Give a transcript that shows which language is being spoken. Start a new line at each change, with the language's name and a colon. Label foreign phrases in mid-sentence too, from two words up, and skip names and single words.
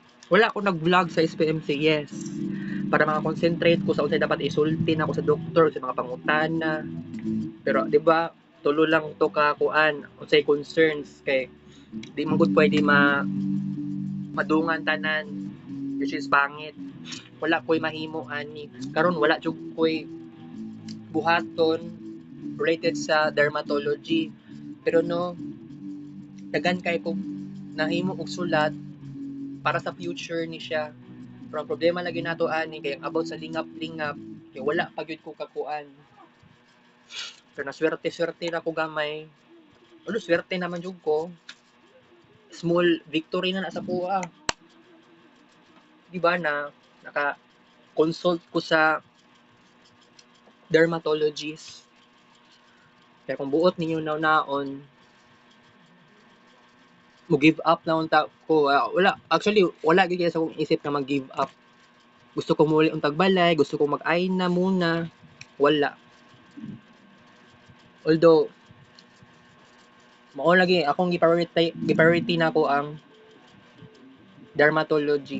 Cebuano: Wala ako nag-vlog sa SPMC, yes. Para maka-concentrate ko sa unsay dapat isulti na ako sa doktor, sa mga pangutana. Pero, di ba, tulo lang to ka kuan, unsay concerns, kay di man gud pwede madungan tanan,
English: which is pangit.
Cebuano: Wala ko'y mahimo ani. Karon wala jud ko'y buhaton related sa dermatology. Pero no, dagan kay ko nahimo og sulat para sa future ni siya. Pero ang problema lagi nato ani kay about sa lingap-lingap, kay wala pa gyud ko kakuan. Pero naswerte-swerte na ko gamay. Ano, swerte naman jud ko.
English: Small victory
Cebuano: na sa kuha. Di ba na naka-consult ko sa dermatologist. Kaya kung buot ninyo naon, mo
English: give up
Cebuano: na unta ko. Wala, actually, wala gyud sa akong isip na mag-give up. Gusto ko muli untag balay, gusto ko mag-ain na muna. Wala. Although, mao lagi akong gi-priority na ko ang dermatology.